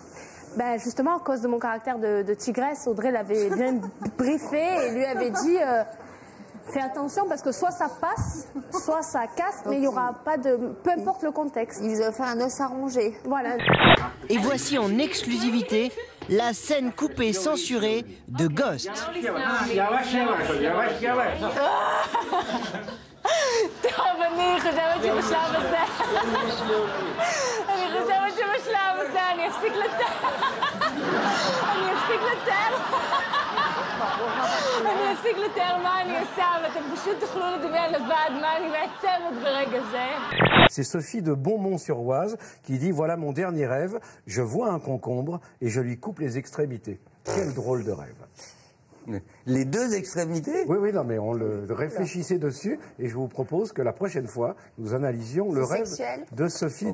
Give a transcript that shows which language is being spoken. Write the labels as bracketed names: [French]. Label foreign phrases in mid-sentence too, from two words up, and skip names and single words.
[French] Ben, justement, à cause de mon caractère de tigresse, Audrey l'avait bien briefé et lui avait dit fais attention parce que soit ça passe, soit ça casse, mais il n'y aura pas de... Peu importe le contexte. Il vous a offert un os à ronger. Voilà. Et voici en exclusivité la scène coupée censurée de Ghost. [Hebrew] אני חושבת שבשלב הזה, אני אפסיק לתאר. אני אפסיק לתאר מה אני עושה, ואתם פשוט תוכלו לדמיין לבד מה אני מעצבת ברגע זה. [French] C'est Sophie de Beaumont-sur-Oise qui dit « Voilà mon dernier rêve, je vois un concombre et je lui coupe les extrémités. » Quel drôle de rêve. Les 2 extrémités? Oui, non, mais on le réfléchissait dessus et je vous propose que la prochaine fois, nous analysions le rêve de Sophie.